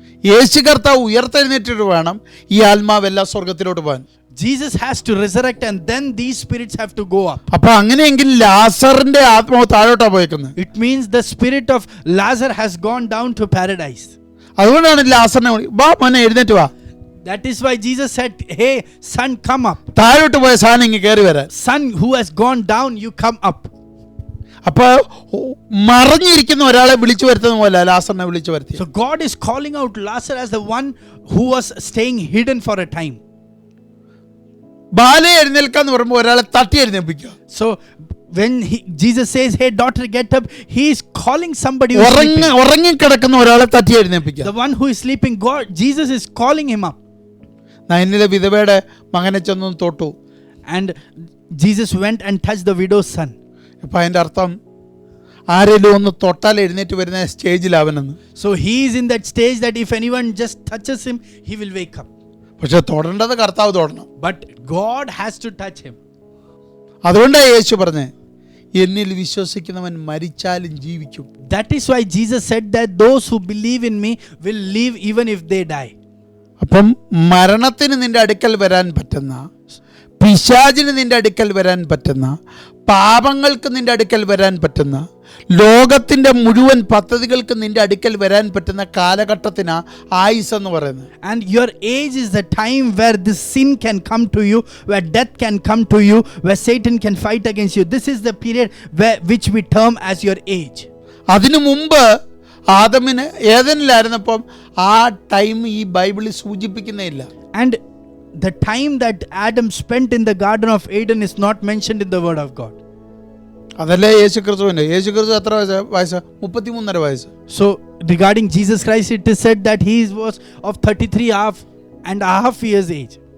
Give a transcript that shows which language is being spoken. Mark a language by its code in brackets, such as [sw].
[ml] യേശു കർത്താവ് ഉയർത്തെഴുന്നേറ്റിട്ട് വേണം ഈ ആത്മാവെല്ലാം സ്വർഗത്തിലോട്ട് പോകാൻ. [en] Jesus has to resurrect and then these spirits have to go up. [ml] അപ്പൊ അങ്ങനെയെങ്കിൽ ലാസറിന്റെ ആത്മാവ് താഴോട്ടാ പോയേക്കുന്നത്. [en] It means the spirit of Lazarus has gone down to paradise. [ml] അതുകൊണ്ടാണ് ലാസറിനെ വാ മോനെ എഴുന്നേറ്റ് വാ. [en] That is why Jesus said, hey son, come up. [ml] താഴോട്ട് പോയ സാധനം ഇങ്ങ് കയറി വരാൻ. [en] Son who has gone down, you come up. [ml] അപ്പൊ മറഞ്ഞിരിക്കുന്ന ഒരാളെ വിളിച്ചു വരുത്തുന്ന പോലെ ലാസറിനെ വിളിച്ചു വരുത്തി. [en] So God is calling out Lazarus as the one who was staying hidden for a time. [ml] Ballet എഴുന്നേൽക്കാന്ന് പറയുമ്പോൾ ഒരാളെ തട്ടി എഴുന്നേൽപ്പിക്കുക. [en] So when Jesus says, hey daughter, get up, he is calling somebody who is sleeping. [ml] ഉറങ്ങിക്കിടക്കുന്ന ഒരാളെ തട്ടി എഴുന്നേൽപ്പിക്കുക. [en] The one who is sleeping, Jesus is calling him up. [ml] നൈനിലെ വിധവയുടെ മകനെ ചെന്ന് തൊട്ടു. [en] And Jesus went and touched the widow's son. [ml] അപ്പൊ അതിന്റെ അർത്ഥം ആരെങ്കിലും ഒന്ന് തൊട്ടാൽ എഴുന്നേറ്റ് വരുന്ന സ്റ്റേജിലാവനെന്ന്. [en] So he is in that stage that if anyone just touches him, he will wake up. [ml] പക്ഷെ തൊടേണ്ടത് കർത്താവ് തൊടണം. [en] But God has to touch him. [ml] അതുകൊണ്ടാണ് യേശു പറഞ്ഞേ, എന്നിൽ വിശ്വസിക്കുന്നവൻ മരിച്ചാലും ജീവിക്കും. [en] That is why Jesus said that those who believe in me will live even if they die. [ml] അപ്പം മരണത്തിന് നിന്റെ അടുക്കൽ വരാൻ പറ്റുന്ന, പിശാചിന് നിന്റെ അടുക്കൽ വരാൻ പറ്റുന്ന, പാപങ്ങൾക്ക് നിന്റെ അടുക്കൽ വരാൻ പറ്റുന്ന, ലോകത്തിന്റെ മുഴുവൻ പദ്ധതികൾക്ക് നിന്റെ അടുക്കൽ വരാൻ പറ്റുന്ന കാലഘട്ടത്തിനാ ആയുസ് എന്ന് പറയുന്നത്. [en] And your age is the time where this sin can come to you, where death can come to you, where Satan can fight against you. This is the period which we term as your age. [ml] അതിനു മുമ്പ് ആദമിന് ഏദനിലായിരുന്നപ്പം ആ time ഈ ബൈബിളിൽ സൂചിപ്പിക്കുന്നേയില്ല. [en] And the time that Adam spent in the Garden of Eden is not mentioned in the Word of God. [ml] അതല്ലേ യേശു ക്രിസ്തുവിന്. യേശു ക്രിസ്തു എത്ര വയസ്സ്? 33.5 വയസ്സ്. [en] So regarding Jesus Christ, it is said that he was of 33.5 years age.